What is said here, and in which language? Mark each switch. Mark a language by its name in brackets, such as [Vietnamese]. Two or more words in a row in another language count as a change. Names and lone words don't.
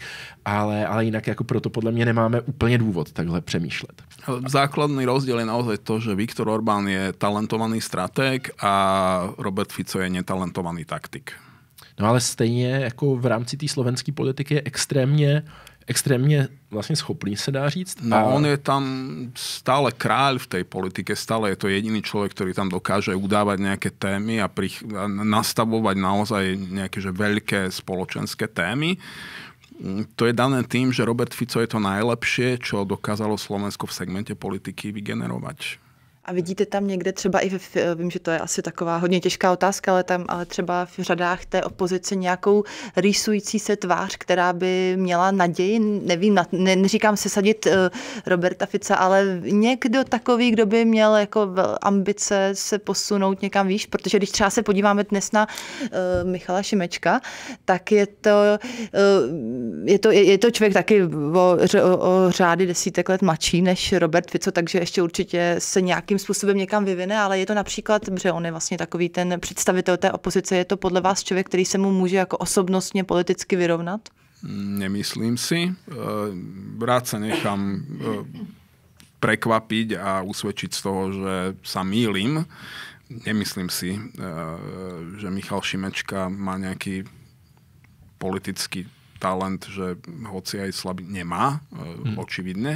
[Czech] Ale jinak jako proto podle mě nemáme úplně důvod takhle přemýšlet. [Slovak] Základný rozdiel je naozaj to, že Viktor Orbán je talentovaný stratég a Robert Fico je netalentovaný taktik. [Czech] No ale stejně jako v rámci té slovenské politiky je extrémně vlastně schopný, se dá říct. [Slovak] No on je tam stále kráľ v tej politike, stále je to jediný človek, ktorý tam dokáže udávať nejaké témy a nastavovať naozaj nejaké že veľké spoločenské témy. To je dané tým, že Robert Fico je to najlepšie, čo dokázalo Slovensko v segmente politiky vygenerovať. [Czech] A vidíte tam někde třeba i, vím, že to je asi taková hodně těžká otázka, ale třeba v řadách té opozice nějakou rýsující se tvář, která by měla naději, nevím, neříkám se sadit Roberta Fica, ale někdo takový, kdo by měl jako ambice se posunout někam výš, protože když třeba se podíváme dnes na Michala Šimečka, tak je to člověk taky o řády desítek let mladší než Robert Fico, takže ještě určitě se nějakým způsobem někam vyvine, ale je to například, že on je vlastně takový ten představitel té opozice, je to podle vás člověk, který se mu může jako osobnostně politicky vyrovnat? [Slovak] Nemyslím si. Rád sa nechám prekvapiť a usvedčiť z toho, že sa mýlim. Nemyslím si, že Michal Šimečka má nejaký politický talent, že hoci aj slabý nemá, očividne.